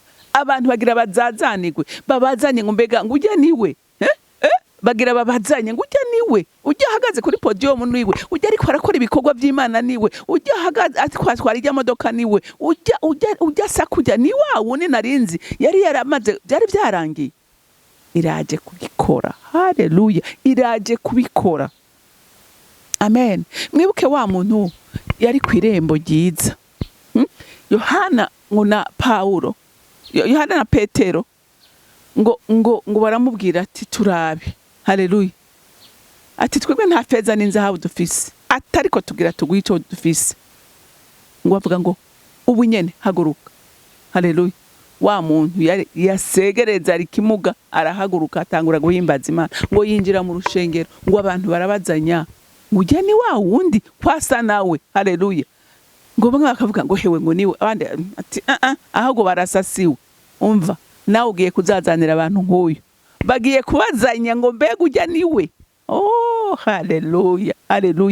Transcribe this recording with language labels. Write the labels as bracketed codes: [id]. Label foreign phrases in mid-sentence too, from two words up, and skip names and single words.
[rn] Abantu bagira bazazanirwe babazanye ngo mbega ngo ujya niwe bagira babazanye ngo ujya niwe, ujya hagaze kuri podium niwe, ujya ariko arakora ibikorwa by'Imana niwe, ujya hagaze atwara ijya modoka niwe, ujya sakujya ni wawo ni narinzi yari yaramaze byari byarangiye. Iraje kubikora. Haleluya. Iraje kubikora. Amen. Mwibuke wa muntu yari ku irembo ryiza, Yohana na Paulo, Yohana na Petero ngo baramubwira ati turabe. Haleluya. Ati twebwe nta feza n'inzahabu dufise, atariko tugira tuguye ico dufise. Ngo bavuga ngo ubu nyene haguruka. Haleluya. Wa muntu yasegereza ari kimuga arahaguruka atangura guhimbaza Imana. Ngo yinjira mu rushengero ngo abantu barabazanya ngo ujya ni wa wundi kwasa nawe. Haleluya. Ngo bamwe bakavuga ngo hewe ngo niwe, abandi ati ahubwo barasasiwe. Umva nawe ugiye kuzazanira abantu nk'uyu, bagiye kubazanya ngo mbega ujya niwe. Oh haleluya. Haleluya.